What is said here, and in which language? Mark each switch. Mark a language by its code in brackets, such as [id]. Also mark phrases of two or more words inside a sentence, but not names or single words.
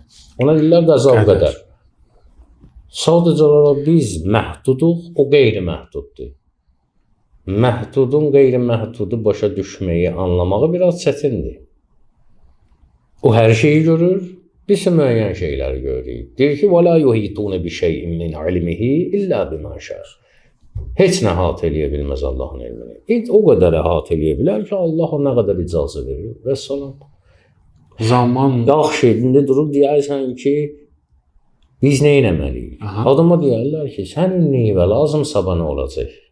[az] Ona deyirlər qəza o qədər. Sadəcə olaraq biz məhduduq, o qeyri-məhduddur. Məhdudun qeyri-məhdudu başa düşməyi, anlamağı biraz çətindir. O hər şeyi görür. Biz müəyyən şeyləri görürük. Deyir ki, [ar] وَلَا يُحِيطُونَ بِشَيْءٍ مِنْ عِلْمِهِ إِلَّا بِمَا شَاءَ. [az] Heç nə əhatə eləyə bilməz Allahın elmini. O qədər əhatə eləyə bilər ki, Allah nə qədər icazə verir. Və salam. Zaman yaxşı, indi durub deyərsən ki, biz nə etməliyik? Adama deyərlər ki, sənin neyvə lazım, sabah nə olacaq?